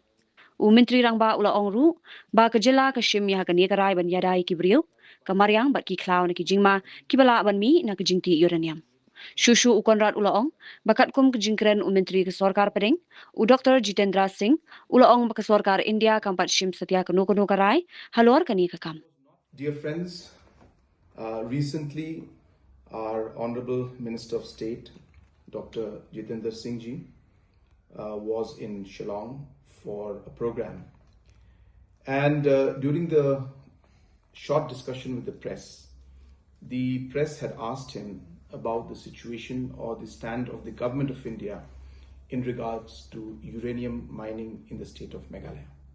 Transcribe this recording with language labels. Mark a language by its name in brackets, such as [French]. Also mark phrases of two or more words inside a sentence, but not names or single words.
[Khasi] Menteri Rangba ulaong ru ba ka Jylla ka shim ya ka ni ka rai ban yadai ki brio ka maryang bat ki klaw na ki jingma ki bala ban mi na ka Jingtih Uranium. Shushu Konrad ulaong bakat kum ke jingkren Menteri ke Sorkar peding Dr. Jitendra Singh ulaong baka Sorkar India kampat shim setia kanu ka rai halor kani ka kam. [English] Dear friends, recently our Honorable Minister of State, Dr. Jitendra Singh ji, was in Shillong for a program. And during the short discussion with the press had asked him about the situation or the stand of the government of India in regards to uranium mining in the state of Meghalaya.